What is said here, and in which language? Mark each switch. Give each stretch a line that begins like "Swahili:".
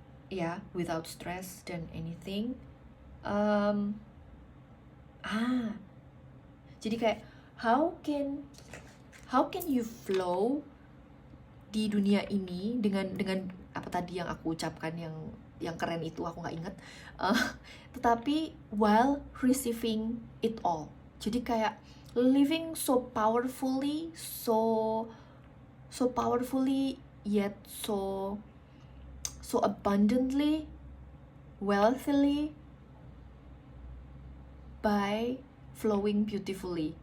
English: Yeah, without stress
Indonesian: dan
English: anything.
Indonesian: Jadi kayak
English: how can you flow
Indonesian: di dunia ini dengan apa tadi yang aku ucapkan yang keren itu, aku nggak inget, tetapi
English: while receiving it all.
Indonesian: Jadi kayak
English: living so powerfully, so powerfully, yet so abundantly, wealthily, by flowing beautifully.